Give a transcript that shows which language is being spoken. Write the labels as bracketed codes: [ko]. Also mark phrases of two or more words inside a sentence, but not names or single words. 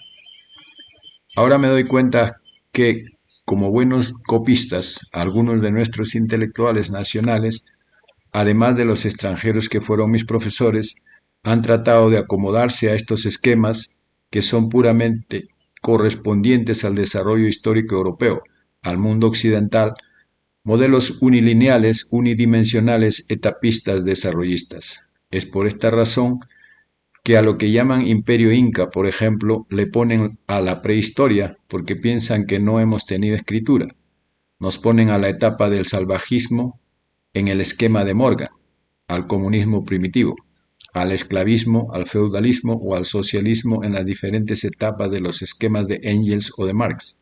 [es] Ahora me doy cuenta que, como buenos copistas, algunos de nuestros intelectuales nacionales, además de los extranjeros que fueron mis profesores, han tratado de acomodarse a estos esquemas que son puramente correspondientes al desarrollo histórico europeo, al mundo occidental, modelos unilineales, unidimensionales, etapistas, desarrollistas. Es por esta razón que a lo que llaman Imperio Inca, por ejemplo, le ponen a la prehistoria porque piensan que no hemos tenido escritura. Nos ponen a la etapa del salvajismo en el esquema de Morgan, al comunismo primitivo, al esclavismo, al feudalismo o al socialismo en las diferentes etapas de los esquemas de Engels o de Marx.